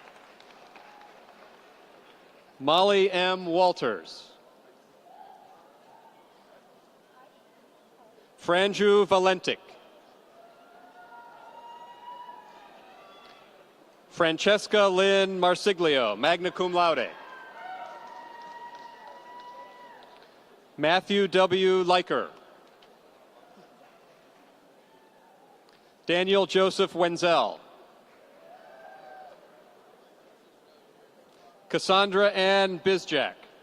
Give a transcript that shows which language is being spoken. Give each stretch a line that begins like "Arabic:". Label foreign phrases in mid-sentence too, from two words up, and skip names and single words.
English: Molly M. Walters. Franju Valentic. Francesca Lynn Marsiglio,
Latin: magna cum laude.
English: Matthew W. Leiker. Daniel Joseph Wenzel. Cassandra Ann Bizjack.